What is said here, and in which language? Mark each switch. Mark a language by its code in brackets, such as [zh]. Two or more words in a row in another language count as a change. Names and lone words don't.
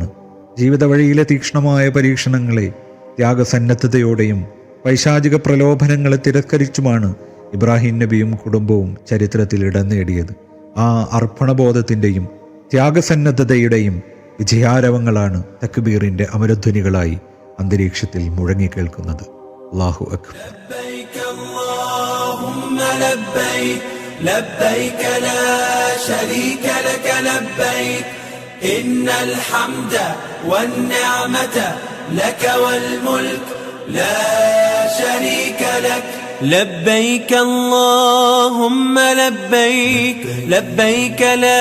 [ml] ജീവിത വഴിയിലെ തീക്ഷ്ണമായ പരീക്ഷണങ്ങളെ ത്യാഗസന്നദ്ധതയോടെയും പൈശാചിക പ്രലോഭനങ്ങളെ തിരസ്കരിച്ചുമാണ് ഇബ്രാഹിം നബിയും കുടുംബവും ചരിത്രത്തിൽ ഇടം നേടിയത്. ആ അർപ്പണബോധത്തിൻ്റെയും ത്യാഗസന്നദ്ധതയുടെയും വിജയാരവങ്ങളാണ് തക്ബീറിൻ്റെ അമരധ്വനികളായി അന്തരീക്ഷത്തിൽ മുഴങ്ങിക്കേൾക്കുന്നത്. [ar] الله أكبر. لبيك لا شريك لك لبيك إن الحمد والنعمة لك والملك لا شريك لك لبيك اللهم لبيك لبيك لا